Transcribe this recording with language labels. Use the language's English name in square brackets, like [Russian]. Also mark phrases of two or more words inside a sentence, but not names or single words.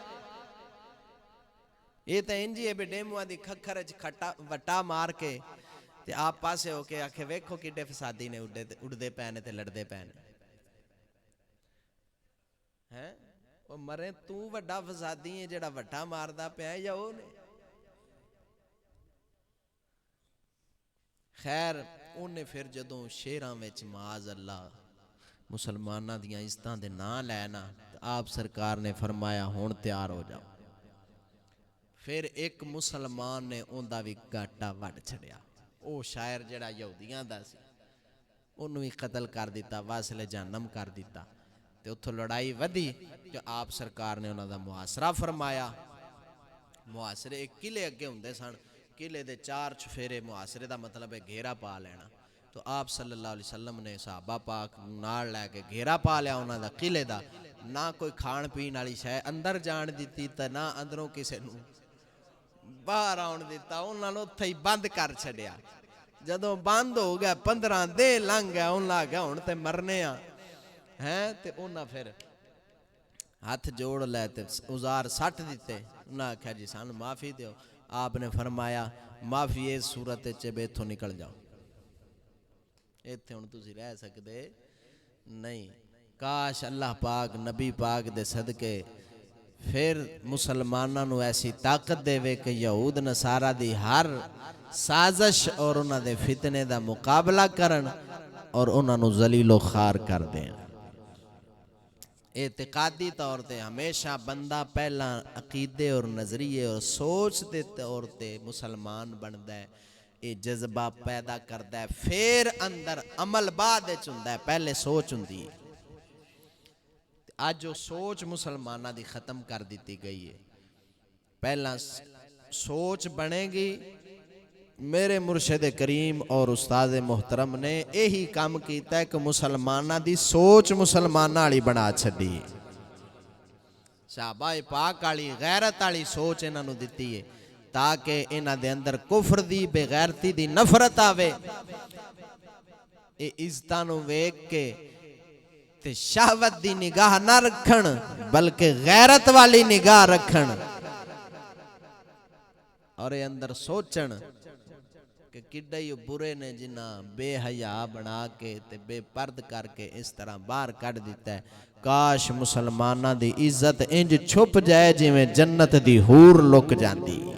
[Punjabi] یہ تے انجی ہے بے ڈیمواں دی کھکھر وچ وٹا مار کے تے آپ پاسے ہو کے آکھے ویکھو کڈے فسادی نے اڑدے پینے تے لڑدے پینے ہیں۔ او مرے تو وڈا فسادی ہے جڑا وٹا ماردا پیا یا او نے؟ خیر انہیں پھر جدوں شیراں وچ معاذ اللہ مسلماناں دیاں عزتاں دے نام لینا، آپ سرکار نے فرمایا ہون تیار ہو جاؤ۔ پھر ایک مسلمان نے اوندا بھی گاٹا وڈ چھڑیا، او شاعر جڑا یہودیاں دا سی۔ انہوں ہی قتل کر دیتا، واصل جہنم کر دیتا۔ تے اتھوں لڑائی ودی جو آپ سرکار نے انہوں دا محاصرہ فرمایا۔ محاصرے ایک قلعے اگے ہوندے سن، قلعے دے 4 چفیرے، محاصرے دا مطلب ہے گھیرا پا لینا۔ تو آپ صلی اللہ علیہ وسلم نے صحابہ پاک نال لے کے گھیرا پا لیا انہوں دا قلعے دا، نہ کوئی کھان پین والی شے اندر جان دیتی تے نہ اندروں کسے نوں باہر آن دیتا، انہوں نے اتھے ہی بند کر چھڈیا۔ جدوں بند ہو گیا 15 دن لنگ گیا، انہوں نے کہا ہن تے مرنے ہیں تے انہاں پھر ہاتھ جوڑ لے تے اوزار سٹ دیتے۔ انہاں نے کہا جی سانو معافی دیو۔ آپ نے فرمایا معافی اس صورت وچ ایتھوں نکل جاؤ، ایتھے ہن تسی رہ سکدے نہیں۔ کاش اللہ پاک نبی پاک دے صدقے پھر مسلماناں نو ایسی طاقت دے وے کہ یہود نصارہ دی ہر سازش اور انہاں دے فتنے دا مقابلہ کرن اور انہاں نو ذلیل و خوار کر دیں۔ اعتقادی طور تے ہمیشہ بندہ پہلا عقیدے اور نظریے اور سوچ دے طور تے مسلمان بندا ہے، یہ جذبہ پیدا کردا ہے، پھر اندر عمل بعد وچ ہوندا ہے، پہلے سوچ ہوندی ہے۔ آج جو سوچ مسلمانہ دی ختم کر دیتی گئی ہے، پہلا سوچ بنے گی۔ میرے مرشد کریم اور استاد محترم نے یہی کام کیتا ہے کہ مسلمانہ دی سوچ مسلمانہ والی بنا چھڈی، صحابہ پاک والی غیرت والی سوچ انہاں نوں دتی ہے تاکہ انہاں دے اندر کفر دی بے غیرتی دی نفرت آوے، اے عزتاں نوں ویکھ کے تے شہوت دی نگاہ نہ رکھن بلکہ غیرت والی نگاہ رکھن، اور اے اندر سوچن کہ کڈے ہی برے نے جنہ بے حیا بنا کے تے بے پرد کر کے اس طرح باہر کٹ دیتا ہے۔ کاش مسلمانہ دی عزت انج چھپ جائے جویں جنت دی حور لک جاندی۔